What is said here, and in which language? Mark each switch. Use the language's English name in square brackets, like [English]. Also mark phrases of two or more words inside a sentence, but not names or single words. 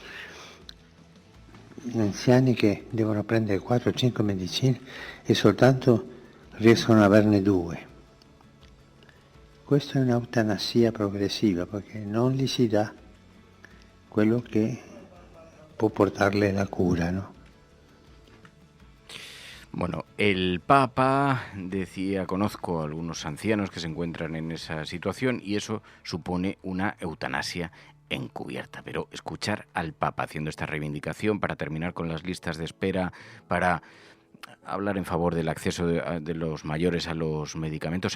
[Italian] Gli anziani che devono prendere 4 o 5 medicine e soltanto riescono ad averne 2. Questa è un'eutanasia progressiva perché non gli si dà quello che può portarle la cura, [Spanish] ¿no? Bueno, el Papa decía, conozco a algunos ancianos que se encuentran en esa situación y eso supone una eutanasia encubierta. Pero escuchar al Papa haciendo esta reivindicación para terminar con las listas de espera, para hablar en favor del acceso de los mayores a los medicamentos.